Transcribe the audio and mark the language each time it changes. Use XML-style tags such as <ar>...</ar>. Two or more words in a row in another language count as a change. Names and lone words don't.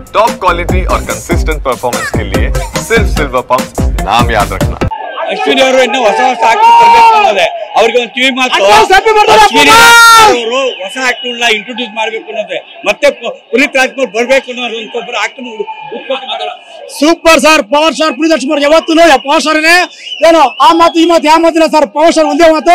<en>top quality</en> <hi>और</hi> <en>consistent performance</en> <hi>के लिए सिर्फ सिल्वर पंप नाम याद रखना।</hi> <kn>ಅಶ್ವಿನಿ ಅವರು ಇನ್ನೂ ಹೊಸ ಆಕ್ಟರ್ ಬರಬೇಕು ಅನ್ನೋದೇ ಅವ್ರಿಗೆ ಒಂದು ಕಿವಿ ಮಾತು. ಅಶ್ವಿನಿ ಅವರು ಹೊಸ ಆಕ್ಟರ್ನ ಇಂಟ್ರೊಡ್ಯೂಸ್ ಮಾಡಬೇಕು ಅನ್ನೋದೇ, ಮತ್ತೆ ಪುನೀತ್ ರಾಜ್ಕುಮಾರ್ ಬರಬೇಕು ಅನ್ನೋದು ಒಬ್ಬರು ಆಕ್ಟರ್.</kn> <en>super sir,</en> <kn>ಪವರ್ ಸ್ಟಾರ್ ಪುನೀತ್ ರಾಜ್ಕುಮಾರ್ ಯಾವತ್ತೂ ಪವರ್ ಸ್ಟಾರ್ನೇ. ಏನು ಆ ಮಾತು ಈ ಮಾತು ಯಾವ ಮಾತಿಲ್ಲ ಸರ್, ಪವರ್ ಸ್ಟಾರ್ ಒಂದೇ ಮಾತು.</kn>